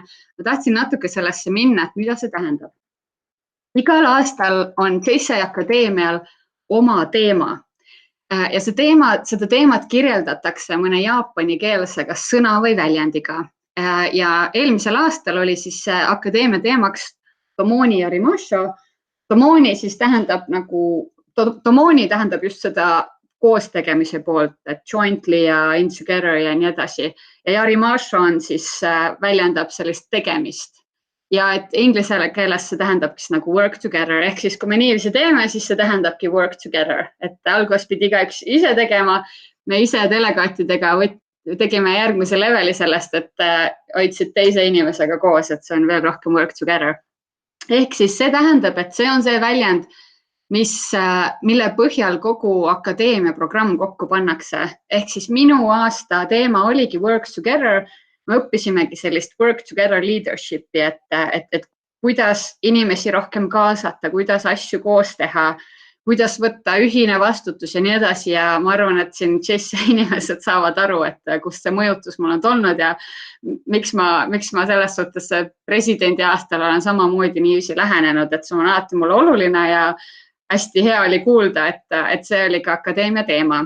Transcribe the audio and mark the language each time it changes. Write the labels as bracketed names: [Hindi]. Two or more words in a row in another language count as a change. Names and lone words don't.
[Estonian] Ma tahtsin natuke sellesse minna, et mida see tähendab. Igal aastal on JCI Akadeemial oma teema ja seda teemat kirjeldatakse mõne jaapani keelse kas sõna või väljendiga. Ja eelmisel aastal oli siis akadeemia teemaks Tomoni ja Rimasho. Tomoni siis tähendab Tomoni tähendab just seda koostegemise poolt, et jointly ja [English] in together [Estonian] ja nii edasi. Ja Yarimasho on siis väljendab sellist tegemist. Ja et inglise keeles see tähendabki nagu [English] work together, [Estonian] ehk siis kui me niiviisi teeme, siis see tähendabki [English] work together. [Estonian] Et alguses pidi igaüks ise tegema, me ise delegaatidega tegime järgmise leveli sellest, et hoidsid teise inimesega koos, et see on veel rohkem [English] work together. [Estonian] Ehk siis see tähendab, et see on see väljend, mille põhjal kogu akadeemia programm kokku pannakse. Ehk siis minu aasta teema oligi [English] work together. [Estonian] Me õppisimegi sellist [English] work together leadership'i, [Estonian] et kuidas inimesi rohkem kaasata, kuidas asju koos teha, kuidas võtta ühine vastutus ja nii edasi ja ma arvan, et siin JCI inimesed saavad aru, et kust see mõjutus mul on tulnud ja miks ma selles suhtes presidendi aastal olen samamoodi niiviisi lähenenud, et see on alati mulle oluline ja hästi hea oli kuulda, et see oli ka akadeemia teema.